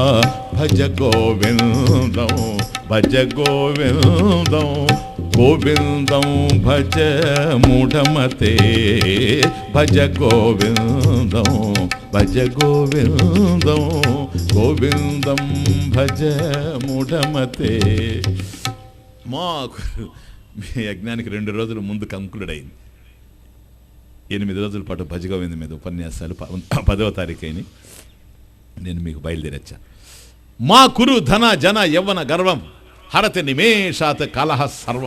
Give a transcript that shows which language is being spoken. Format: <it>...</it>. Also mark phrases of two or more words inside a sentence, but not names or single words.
<sa>భజ గోవిందం భజ గోవిందం గోవిందం భజ మూఢమతే భజ గోవిందం భజ గోవిందం గోవిందం భజ మూఢమతే.</sa> <te>మాకు మీ యజ్ఞానికి 2 రోజుల ముందు కంక్లూడ్ అయింది. 8 రోజుల పాటు భజ గోవిందం మీద ఉపన్యాసాలు 10వ తారీఖుని నేను మీకు బయలుదేరొచ్చాను.</te> <sa>మా కురు ధన జన యవ్వన గర్వం హరతి నిమేషాత్ కలహ సర్వం.</sa>